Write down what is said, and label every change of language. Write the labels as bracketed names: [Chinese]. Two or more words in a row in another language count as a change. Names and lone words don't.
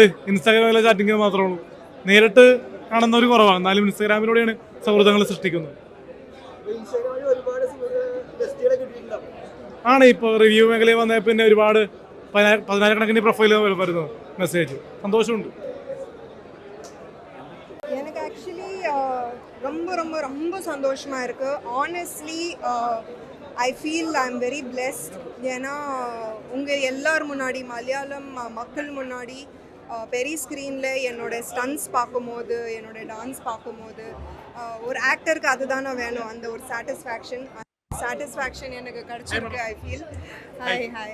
[Malayalam] ഇൻസ്റ്റാഗ്രാമിലെ ചാറ്റിങ് മാത്രമേ ഉള്ളൂ. നേരിട്ട് കാണുന്നവർ കുറവാണ്. എന്നാലും ഇൻസ്റ്റാഗ്രാമിലൂടെയാണ് സൗഹൃദങ്ങൾ സൃഷ്ടിക്കുന്നത്. ആണ് ഇപ്പോൾ റിവ്യൂ മേഖലയിൽ വന്ന പിന്നെ ഒരുപാട് 10,000 പ്രൊഫൈൽ വരുന്നത് മെസ്സേജ്. സന്തോഷമുണ്ട്. [Tamil] எனக்கு ஆக்சுவலி ரொம்ப ரொம்ப ரொம்ப சந்தோஷமாக இருக்குது. [English] honestly I feel I am very blessed. [Tamil] ஏன்னா உங்கள் எல்லார் முன்னாடி, மலையாளம் மக்கள் முன்னாடி பெரிய ஸ்க்ரீனில் என்னோடய ஸ்டன்ஸ் பார்க்கும்போது, என்னோடய டான்ஸ் பார்க்கும்போது ஒரு ஆக்டருக்கு அதுதானே வேணும், அந்த ஒரு சாட்டிஸ்ஃபேக்ஷன் எனக்கு கிடைச்சிருக்கு. [English] I feel hi